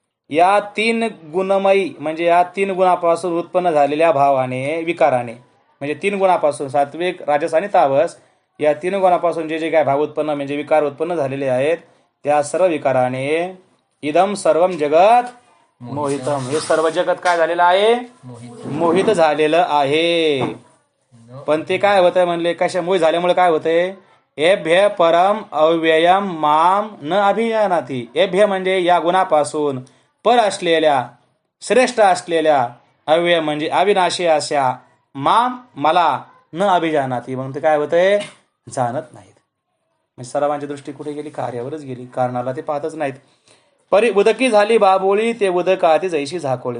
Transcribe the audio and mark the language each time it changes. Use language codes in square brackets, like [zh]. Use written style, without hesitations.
[mr] या तीन गुणमयी म्हणजे या तीन गुणापासून उत्पन्न झालेल्या भावाने, विकाराने, म्हणजे तीन गुणापासून सात्विक, राजस आणि तामस, या तीन गुणापासून जे जे काय भाव उत्पन्न म्हणजे विकार उत्पन्न झालेले आहेत, त्या सर्व विकाराने [sa] इदम सर्वम जगत मोहितम. [mr] हे सर्व जगत काय झालेलं आहे? मोहित झालेलं आहे. पण ते काय होतंय म्हणले? कशामुळे झाल्यामुळे काय होतंय? [sa] एभ्य परम अव्ययम माम न अभिजानाति. [mr] एभ्य म्हणजे या गुणापासून पर असलेल्या, श्रेष्ठ असलेल्या, अव्यय म्हणजे अविनाशी अशा, माम मला, न अभिजानाती. मग ते काय होतंय? जाणत नाहीत. म्हणजे सर्वांची दृष्टी कुठे गेली? कार्यावरच गेली. कारणाला ते पाहतच नाहीत. परी उदकी झाली बाबोळी ते उदकाती जैशी झाकोळी.